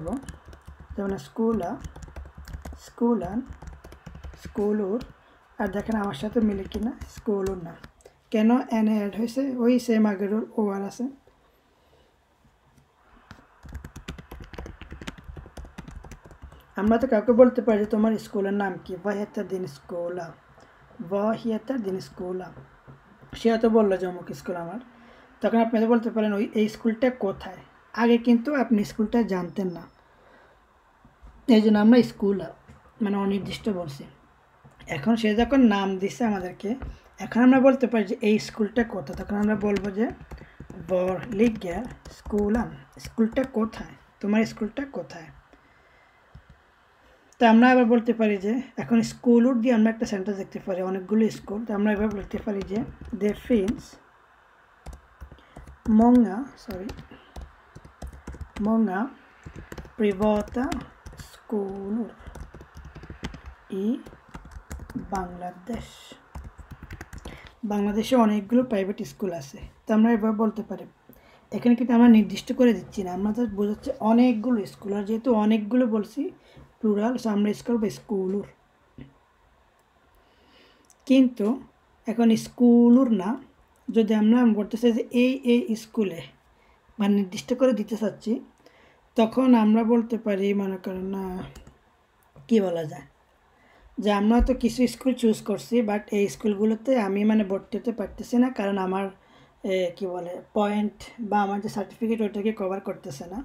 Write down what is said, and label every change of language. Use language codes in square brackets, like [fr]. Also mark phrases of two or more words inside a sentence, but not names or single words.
[bn] যেমন [sv] skola, skolan, skolor, [bn] আর দেখেন আমার সাথে মিলে কিনা, স্কুলুর না। কেন এন অ্যাড হয়েছে? ওই সেম আগের ও আর আছে। আমরা তো কাউকে বলতে পারি যে তোমার স্কুলের নাম কি, [sv] vad heter din skola, vad heter din skola। [bn] সে হয়তো বললো যে অমুক স্কুল আমার, তখন আপনি বলতে পারেন ওই এই স্কুলটা কোথায়। আগে কিন্তু আপনি স্কুলটা জানতেন না, এই জন্য আমরা স্কুল মানে অনির্দিষ্ট বলছি। এখন সে যখন নাম দিচ্ছে আমাদেরকে, এখন আমরা বলতে পারি যে এই স্কুলটা কোথায়, তখন আমরা বলবো যে [sv] var ligger skolan, [bn] স্কুলটা কোথায়, তোমার স্কুলটা কোথায়। তো আমরা আবার বলতে পারি যে এখন স্কুলুর দিয়ে আমরা একটা সেন্টেন্স দেখতে পারি, অনেকগুলো স্কুল। তো আমরা এবার বলতে পারি যে [sv] det finns många privata skolor i [bn] বাংলাদেশ। বাংলাদেশে অনেকগুলো প্রাইভেট স্কুল আছে। তো আমরা এবার বলতে পারি, এখানে কিন্তু আমরা নির্দিষ্ট করে দিচ্ছি না, আমরা জাস্ট বোঝাচ্ছি অনেকগুলো স্কুল। আর যেহেতু অনেকগুলো বলছি প্লুরাল, সো আমরা ইউজ করবো স্কুলুর। কিন্তু এখন স্কুলুর না, যদি আমরা বলতে চাই যে এই স্কুলে, মানে নির্দিষ্ট করে দিতে চাচ্ছি, তখন আমরা বলতে পারি, মনে করেন না কী বলা যায়, যে আমরা তো কিছু স্কুল চুজ করছি, বাট এই স্কুলগুলোতে আমি মানে ভর্তি হতে পারতেছি না, কারণ আমার কি বলে পয়েন্ট বা আমার যে সার্টিফিকেট ওইটাকে কভার করতেছে না।